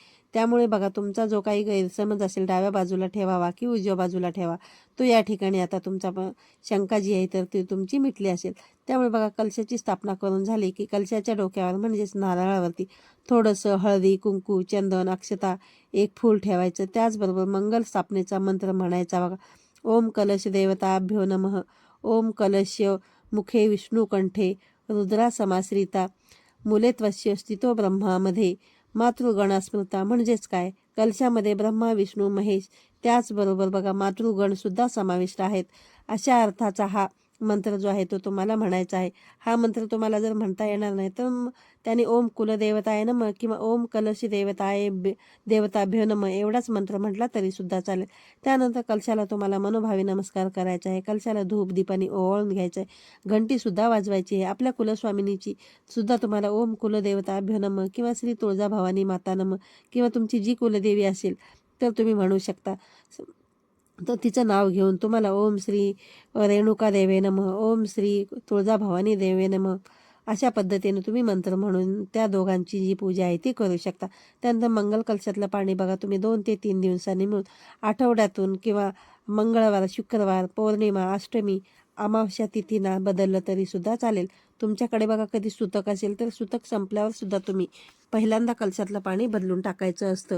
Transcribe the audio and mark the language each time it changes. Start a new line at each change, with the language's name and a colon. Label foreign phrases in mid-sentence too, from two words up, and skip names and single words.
Marathi: त्यामुळे बघा तुमचा जो काही गैरसमज असेल डाव्या बाजूला ठेवावा की उजव्या बाजूला ठेवा तो या ठिकाणी आता तुमचा शंका जी आहे तर ती तुमची मिटली असेल. त्यामुळे बघा कलशाची स्थापना करून झाली की कलशाच्या डोक्यावर म्हणजेच नारळावरती थोडंसं हळदी, कुंकू, चंदन, अक्षता, एक फूल ठेवायचं. त्याचबरोबर मंगल स्थापनेचा मंत्र म्हणायचा बघा.
Sanskrit: ओम कलश देवताभ्यो नमः. ओम कलश मुखे विष्णुकंठे रुद्रा समाश्रिता मूलेत्वस्य स्थितो ब्रह्मामध्ये मातृगणा स्मृता.
Marathi: म्हणजेच काय, कलशामध्ये ब्रह्मा, विष्णू, महेश त्याचबरोबर बघा मातृगण सुद्धा समाविष्ट आहेत. अशा अर्थाचा हा मंत्र जो आहे तो तुम्हाला म्हणायचा आहे. हा मंत्र तुम्हाला जर म्हणता येणार नाही तर त्याने
Sanskrit: ओम कुलदेवताय नमः
Marathi: किंवा
Sanskrit: ओम कलश देवताभ्यो नमः
Marathi: एवढाच मंत्र म्हटला तरी सुद्धा चालेल. त्यानंतर कलशाला तुम्हाला मनोभावी नमस्कार करायचा आहे. कलशाला धूप दीपाने ओवाळून घ्यायचं आहे. घंटीसुद्धा वाजवायची आहे. आपल्या कुलस्वामिनीची सुद्धा तुम्हाला
Sanskrit: ओम कुलदेवताभ्यो नमः
Marathi: किंवा
Sanskrit: श्री तुळजाभवानी माता नमः
Marathi: किंवा तुमची जी कुलदेवी असेल तर तुम्ही म्हणू शकता. तर तिचं नाव घेऊन तुम्हाला
Sanskrit: ओम श्री रेणुका देवे नमः, ओम श्री तुळजाभवानी देवे नमः
Marathi: अशा पद्धतीने तुम्ही मंत्र म्हणून त्या दोघांची जी पूजा आहे ती करू शकता. त्यानंतर मंगल कलशातलं पाणी बघा तुम्ही 2 ते 3 दिवसांनी मिळून आठवड्यातून किंवा मंगळवार, शुक्रवार, पौर्णिमा, अष्टमी, अमावस्या तिथीना बदललं तरी सुद्धा चालेल. तुमच्याकडे बघा कधी सुतक असेल तर सुतक संपल्यावर सुद्धा तुम्ही पहिल्यांदा कलशातलं पाणी बदलून टाकायचं असतं.